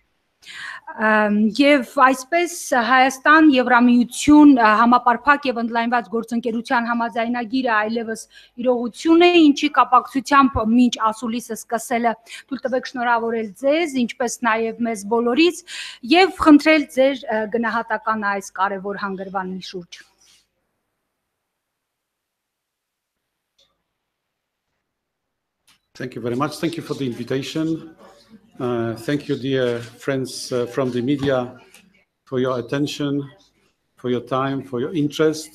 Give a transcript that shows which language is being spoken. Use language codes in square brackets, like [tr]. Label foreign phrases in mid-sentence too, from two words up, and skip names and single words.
[hy] Եվ այսպես Հայաստան Եվրամիություն համապարփակ եւ ընդլայնված գործընկերության համաձայնագիրը այլևս իրողություն է, ինչի կապակցությամբ մինչ ասուլիսը սկսելը թույլ տվեք շնորհավորել ձեզ, ինչպես նաեւ մեզ բոլորից եւ խնդրել ձեր գնահատական այս կարեւոր հանգրվանի շուրջ։ [en] Thank you very much. Thank you for the invitation. Thank you, dear friends from the media, for your attention, for your time, for your interest.